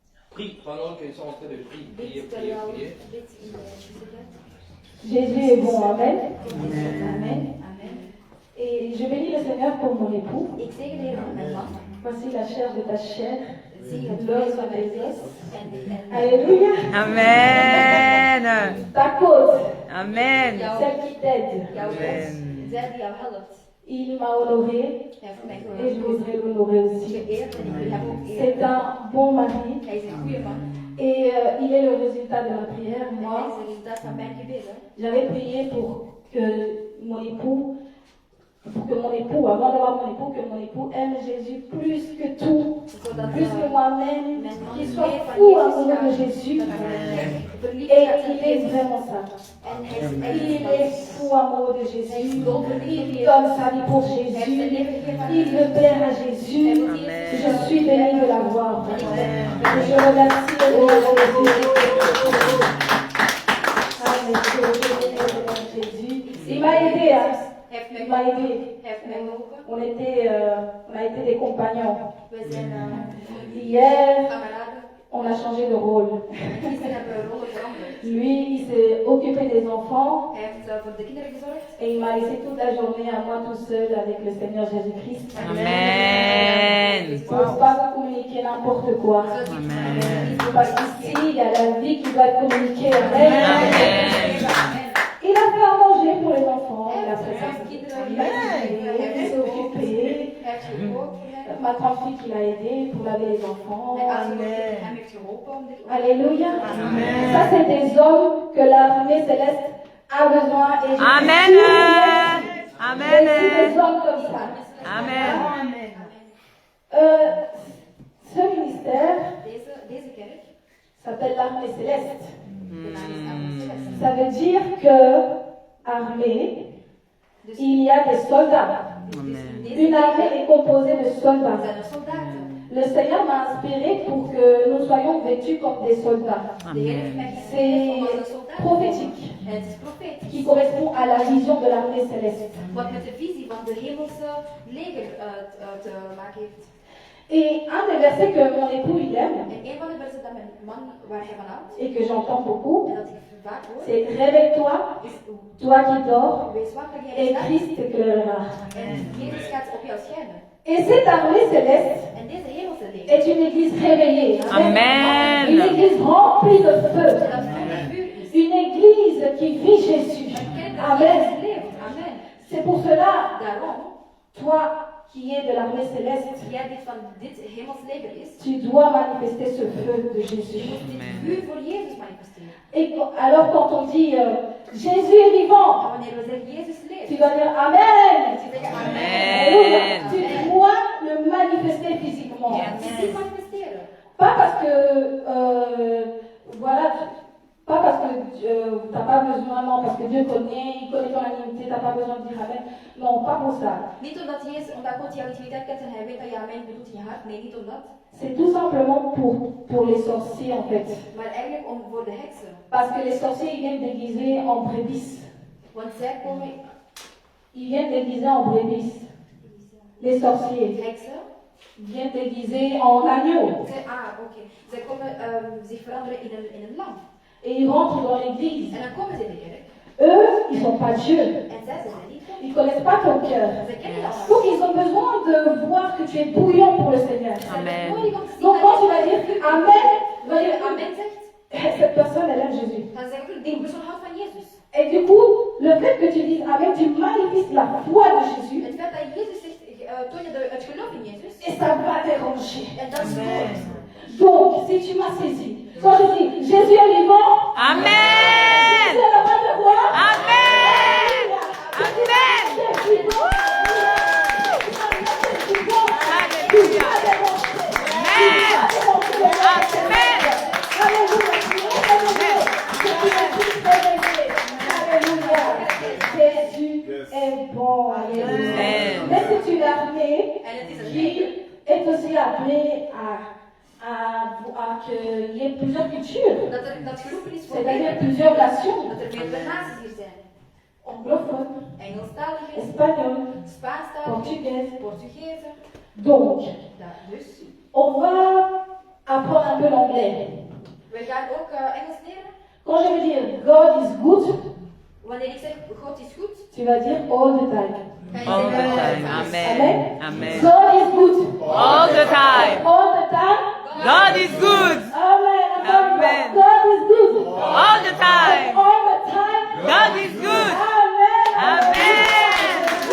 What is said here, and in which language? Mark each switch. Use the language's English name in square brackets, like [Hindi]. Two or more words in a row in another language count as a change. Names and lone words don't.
[French] Prie pendant qu'ils sont en train de prier. Prier. Jésus est bon, amen. Amen. Et je bénis le Seigneur pour mon époux. [Dutch] Ik zegen de Heer voor mijn man. [French] Voici la chair de ta chair, [Dutch] Zie het [French] l'os [Dutch] vlees de van mijn [French] tes os. [Dutch] vlees. [French] Alléluia. Amen. Ta côte, Amen. celle qui t'aide. [Dutch] Jouw God, zij die jou helpt. [French] Il m'a honoré [Dutch] Hij heeft mij [French] et je [Dutch] gehoord. [French] voudrais l'honorer aussi. [Dutch] Geëerd en ik wil hem ook [French] C'est [Dutch] eren. [French] un bon mari [Dutch] Hij is een goede man. [French] et il est le résultat de ma prière. [Dutch] En hij [French] Moi, [Dutch] is het resultaat van mijn gebeden. [French] j'avais prié pour que mon époux, avant d'avoir mon époux aime Jésus plus que tout, [Dutch] Zodat [French] plus que moi-même, [Dutch] mijn man [French] qu'il [Dutch] meer [French] soit [Dutch] van [French] fou [Dutch] Jezus [French] amoureux de [Dutch] gaat. [French] Jésus. [Dutch] Dat hij verliefd [French] Et [Dutch] gaat op [French] il est [Dutch] Jezus. [French] vraiment ça. [Dutch] En hij is [French] Il [Dutch] echt [French] est fou amoureux de Jésus. [Dutch] Hij is dolverliefd op [French] Il [Dutch] Jezus. [French] donne sa vie pour [Dutch] Hij heeft zijn [French] Jésus. [Dutch] leven gegeven aan [French] Il [Dutch] Jezus. [French] veut plaire à Jésus. Je suis bénie de l'avoir. Et je remercie le Jésus. Il m'a aidé. Hein. [Dutch] Hij heeft mij [French] Il m'a [Dutch] geholpen. [French] aidé. [Dutch] Hij heeft mij geholpen. [French] On a été des compagnons. [Dutch] We zijn [French] Hier, [Dutch] kameraden. [French] on a changé de rôle. [Dutch] Gisteren hebben we rollen veranderd. [French] Lui, il s'est occupé des enfants [Dutch] Hij heeft voor de kinderen gezorgd. [French] et il m'a laissé toute la journée à moi tout seul avec le Seigneur Jésus-Christ. Amen. Pour ne pas communiquer n'importe quoi. Amen. Parce qu'ici, il y a la vie qui doit être communiquée. Amen. Il a fait à manger pour les enfants. Il a fait il s'est occupé. [Dutch] Hij heeft gekookt. [French] Ma grande fille qui l'a aidé pour laver les enfants. [Dutch] Hem heeft geholpen om dit op te [French] Alléluia. Ça, c'est des hommes que l'armée céleste a besoin. Et je Amen. Amen. des hommes comme ça. Amen. Ce ministère [Dutch] Deze kerk, [French] s'appelle l'armée céleste. [Dutch] de naam is Arme Celeste. [French] Ça veut dire que armée, il y a des soldats. Amen. Une armée est composée de [Dutch] We [French] soldats. [Dutch] zijn er soldaten. [French] Le Seigneur m'a inspiré pour que nous soyons vêtus comme des soldats. [Dutch] De Heer heeft mij gegeven [French] C'est [Dutch] om als een soldaat te [French] prophétique, [Dutch] komen. En het is profetisch. [French] qui correspond à la vision de l'armée céleste. [Dutch] Wat met de visie van de hemelse leger te maken heeft. [French] Et un des versets que mon époux il aime, [Dutch] En een van de versen dat mijn man waar hij van houdt, [French] et que j'entends beaucoup, [Dutch] en dat ik vaak hoor, [French] c'est réveille-toi, [Dutch] is [French] toi qui dors, [Dutch] wees wakker jij [French] et [Dutch] staat [French] Christ t'éclairera. [Dutch] en Jezus gaat op jou schijnen. [French] Et cette armée céleste [Dutch] En deze hemelse leger, [French] est une église réveillée. Amen. Une église remplie de feu. [Dutch] dat vol met vuur is. [French] Une église qui vit Jésus. [Dutch] Een kerk dat Amen. Jezus leeft. Amen. [French] C'est pour cela, [Dutch] Daarom, [French] toi qui es de l'armée céleste, [Dutch] jij dit van dit hemels leger is, [French] tu dois manifester ce feu de Jésus. [Dutch] je moet dit vuur voor Jezus manifesteren. [French] Et alors quand on dit Jésus est [Dutch] En [French] vivant, [Dutch] wanneer we zeggen Jezus leeft, [French] tu dois dire Amen. [Dutch] je zeggen [French] Alléluia. Amen. Tu dois le manifester physiquement. [Dutch] Ja, het is niet manifesteren. [French] Pas parce que, voilà, pas parce que tu n'as pas besoin, non, parce que Dieu connaît, il connaît ton intimité, tu n'as pas besoin de dire Amen. Non, pas pour ça. [Dutch] Niet omdat God jouw intimiteit kent en hij weet dat je amen bedoelt in je hart. Nee, niet omdat. [French] C'est tout simplement pour les sorciers en fait. [Dutch] Maar eigenlijk voor de heksen. [French] Parce que les sorciers, ils viennent déguisés en brebis. [Dutch] Want zij komen, [French] Ils viennent déguisés en brebis. Les sorciers [Dutch] heksen, [French] viennent déguisés en agneau. [Dutch] oké. Zij komen zich veranderen in een lam. [French] Et ils rentrent dans l'église. [Dutch] En dan komen ze in de kerk. [French] Eux, ils ne sont pas Dieu. [Dutch] En zij zijn niet God. [French] Ils ne connaissent pas ton cœur. [Dutch] Zij kennen jou [French] Donc ils ont besoin de voir que tu es bouillant pour le Seigneur. Amen. Donc quand tu vas dire Amen, tu vas [Dutch] Wanneer [French] dire [Dutch] je amen zegt, [French] cette personne, elle aime Jésus. [Dutch] dan zeg ik, die persoon houdt van Jezus. [French] Et du coup, le fait que tu dises Amen, tu manifestes la foi de Jésus. [Dutch] Het feit dat Jezus zegt, toon je het geloof in Jezus. [French] Et ça va déranger. [Dutch] En dat is goed. [French] Donc, si tu m'as saisi, quand je dis Jésus est vivant, Amen. Jésus est le roi de roi. Amen. Amen. Jésus est vivant. Alléluia. Jésus est bon. Alléluia. Amen. Mais c'est une armée [Dutch] En het is een [French] qui [Dutch] leger [French] est aussi appelée à qu'il y ait plusieurs cultures, [Dutch] dat geroepen is voor [French] c'est-à-dire plusieurs nations, [Dutch] dat er meerdere naties hier zijn. [French] anglophones, [Dutch] Engelstaligen, [French] espagnols, [Dutch] Spaanstaligen, [French] portugaises. [Dutch] Portugezen. [French] Donc, [Dutch] Ja, dus, [French] on va apprendre un peu l'anglais. [Dutch] We gaan ook Engels leren. [French] Quand je veux dire [English] God is good, [Dutch] Wanneer ik zeg God is goed, [French] tu vas dire [English] all the time. [Dutch] ga je [English] All the [Dutch] zeggen [English] time. Amen. Amen. God is good. All the time. All the time. God is good. Amen. Amen. God is good. All the time. All the time. God is good. Amen. Amen.